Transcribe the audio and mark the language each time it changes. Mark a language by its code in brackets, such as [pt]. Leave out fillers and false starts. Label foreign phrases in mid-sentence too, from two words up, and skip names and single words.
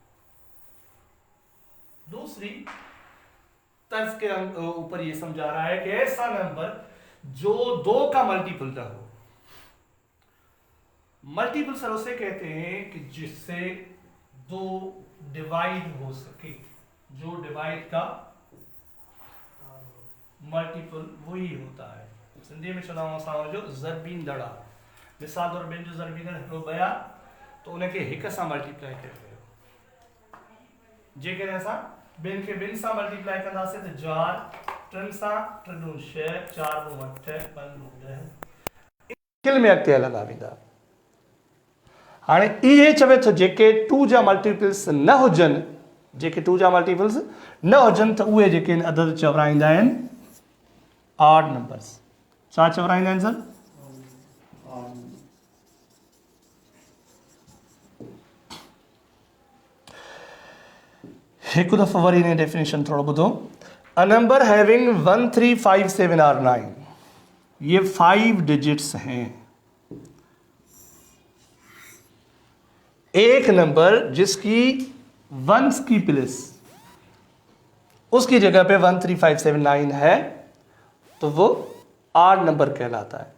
[ur] دوسری طرز کے اوپر یہ سمجھا رہا ہے کہ ایسا نمبر جو 2 کا ملٹیپل نہ ہو. ملٹیپل سر اسے کہتے ہیں کہ جس سے 2 ڈیوائڈ ہو سکے، جو ڈیوائڈ کا ملٹیپل وہی ہوتا ہے. سندھی میں چلا [sd] जो ज़रबीन दड़ा मिसाल तौर बिन जो ज़रबीन हिकिड़ो बया तो उनखे हिक सां मल्टीप्लाई कयो। जेकॾहिं असां बिन खे बिन सां मल्टीप्लाई कंदासीं त 4 3 सां 3 दूं 6 4 दूं 8 5 दूं 10 किल में अॻिते हलंदा वेंदा। हाणे इहे चवे थो जेके 2 जा मल्टीपल्स न हुजनि, जेके 2 जा मल्टीपल्स न हुजनि त उहे जेके अदद चवराईंदा आहिनि [en] odd numbers. [sd] छा चवराईंदा आहिनि सर? हिकु दफ़ो वरी इन डेफिनेशन थोरो ॿुधो। [en] A number having 1 3 5 7 and 9, [ur] یہ 5 ڈیجٹس ہیں. ایک نمبر جس کی ونس کی پلیس اس کی جگہ پہ 1 3 5 7 9 ہے تو وہ آڈ نمبر کہلاتا ہے.